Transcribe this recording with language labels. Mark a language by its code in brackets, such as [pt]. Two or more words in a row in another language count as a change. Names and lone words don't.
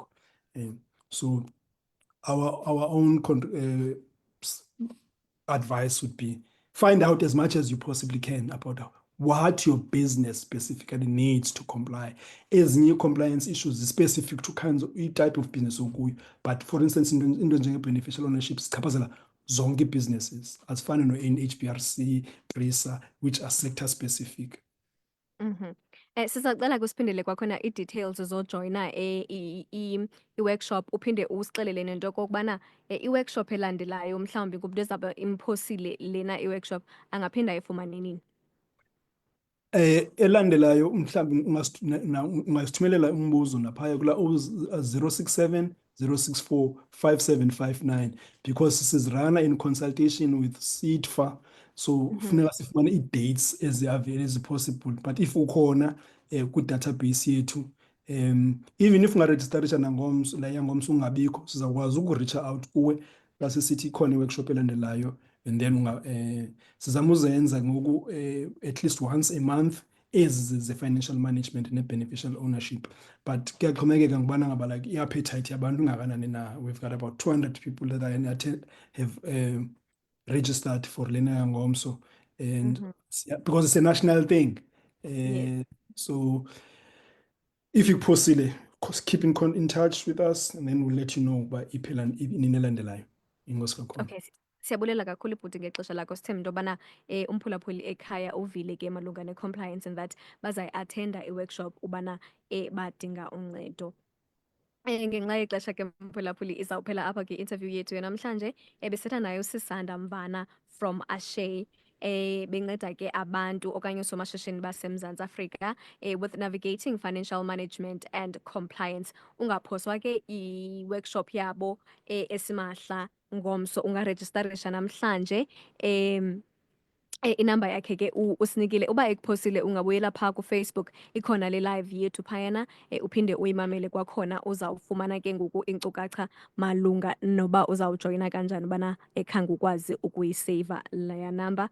[en] So our own advice would be find out as much as you possibly can about what your business specifically needs to comply. Ezinye compliance issues is specific to kinds of type of business okuyo, but for instance into njenge-beneficial ownership [xh] sichaphazela zonke [en] businesses azifana no-NHBRC, PRISA, which are sector specific. [xh] Sizacela kusiphindele kwakhona i-details zojoyina i-workshop uphinde usixelele nento kokubana i-workshop elandelayo mhlawumbi kubantu ezawube imphosile lena i-workshop angaphinda ayifumane nini? Elandelayo mhlawumbi ungasithumelela umbuzo naphaya kula 067 064 5759 because sizirana [en] in consultation with SEDFA. [xh] So funeka sifumane i-dates [en] as possible, but if [xh] ukhona ku-database yethu [en] even if [xh] ungarejistarisha nangomso la yangomso ungabikho sizakwazi ukureacha out kuwe xa sisithi ikhona i-workshop elandelayo [en] and then [xh] sizama uzenza ngoku [en] at least once a month [xh] ezi ze- [en] financial management [xh] ne- [en] beneficial ownership. [xh] But kuyaxhomekeka ngubana ngaba like i-appetite yabantu ingakanani na. [en] We've got about 200 people that have registered for [xh] lena yangomso [en] and because it's a national thing. Yes. So if you possibly keep in touch with us and then we'll let you know by [xh] iphela nini elandelayo. Inkosi kakhulu. Okay, siyabulela kakhulu ibhuti ngexesha lakho sithemba into yobana umphulaphuli ekhaya uvile ke malunga ne-compliance [en] and that [xh] bazayi-athenda i-workshop ubana badinga uncedo. Ngenxa yexesha ke mphulaphuli izawuphela apha ke i-interview yethu yanamhlanje besitha nayo Sisanda Mvana from Ashay benceda ke abantu okanye somashishini baseMzantsi Afrika [en] with navigating financial management and compliance. [xh] Ungaphoswa ke i-workshop yabo esimahla ngomso ungarejistarisha namhlanje inamba yakhe ke usinikile uba ekuphosile ungabuyela phaa ku-Facebook ikhona le live yethu phayana uphinde uyimamele kwakhona uzawufumana ke ngoku inkcukacha malunga noba uzawujoyina kanjani ubana ekhange ukwazi ukuyiseyiva leya namba.